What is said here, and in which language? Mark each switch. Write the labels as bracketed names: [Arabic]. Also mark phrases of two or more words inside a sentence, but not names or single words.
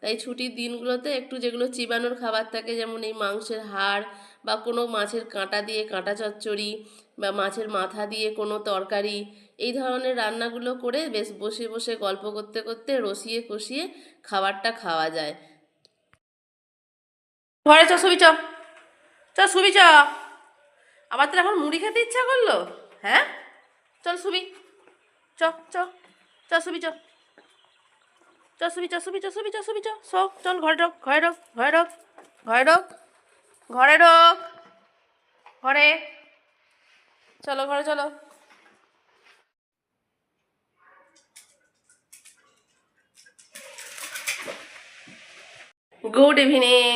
[Bangla] তাই ছুটির দিনগুলোতে একটু যেগুলো চিবানোর খাবার থাকে, যেমন এই মাংসের হাড় বা কোনো মাছের কাঁটা দিয়ে কাঁটা চচ্চড়ি বা মাছের মাথা দিয়ে কোনো তরকারি, এই ধরনের রান্নাগুলো করে বেশ বসে বসে গল্প করতে করতে রসিয়ে কষিয়ে খাবারটা খাওয়া যায়। ঘরে চ শুবি, চ চ শুবি চ। আবার তোর এখন মুড়ি খেতে ইচ্ছা করলো? হ্যাঁ, চল শুবি, চ চ চ শুবি, চ চ শুবি, চ শুবি, চ শুবি, চ শুবি, চ সব চল, ঘরে ঢোক, ঘরে ঢোক, ঘরে ঢোক, ঘরে ঢোক, ঘরে ঢোক, ঘরে, চলো ঘরে চলো। [English] Good evening.